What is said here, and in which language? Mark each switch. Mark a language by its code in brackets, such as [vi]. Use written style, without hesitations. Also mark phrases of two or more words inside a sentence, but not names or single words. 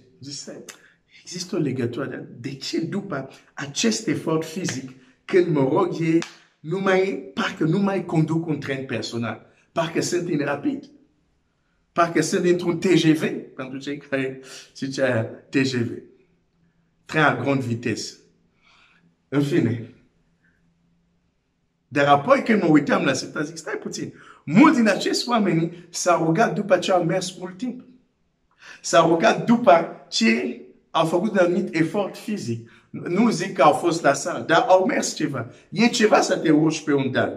[ro] Există o legătură, dar de ce după acest efort fizic, când mă rog, parcă nu mai conduc un tren personal, parcă sunt în rapid. Parcă sunt într-un TGV, pentru cei care zicea TGV. [fr] Tren à grande vitesse. [ro] În fine. Dar apoi când mă uitam la Sfânta, zic, stai puțin. Mulți din acești oameni s-au rugat după ce au mers mult timp. S-au rugat după ce au făcut un anumit efort fizic. Nu zic că au fost la sală, dar au mers ceva. E ceva să te urci pe un deal.